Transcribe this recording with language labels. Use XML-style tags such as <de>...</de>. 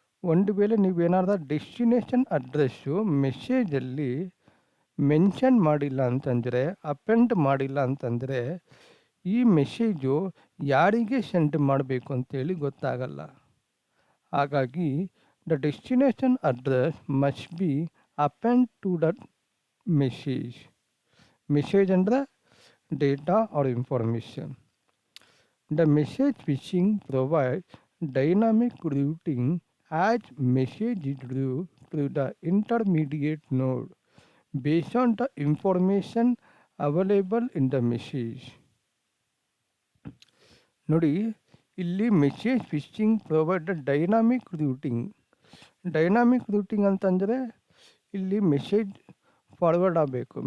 <kn>ಒಂದು ವೇಳೆ ನೀವೇನಾದ್ರೂ ಡೆಸ್ಟಿನೇಷನ್ ಅಡ್ರೆಸ್ಸು ಮೆಸೇಜಲ್ಲಿ ಮೆನ್ಷನ್ ಮಾಡಿಲ್ಲ ಅಂತಂದರೆ, ಅಪೆಂಡ್ ಮಾಡಿಲ್ಲ ಅಂತಂದರೆ ಈ ಮೆಸೇಜು ಯಾರಿಗೆ ಸೆಂಡ್ ಮಾಡಬೇಕು ಅಂತೇಳಿ ಗೊತ್ತಾಗಲ್ಲ. ಹಾಗಾಗಿ</kn> <en>The destination address must be append to that message.</en> <kn>Message ಅಂದರೆ</kn> <en>Data or information. The message fishing provides dynamic routing as message is routed to the intermediate node based on the information available in the message.</en> <kn>ನೋಡಿ, ಇಲ್ಲಿ</kn> <en>Message fishing provide dynamic routing.</en> <kn>Dynamic routing ಅಂತಂದರೆ ಇಲ್ಲಿ message forward ಆಗಬೇಕು.</kn>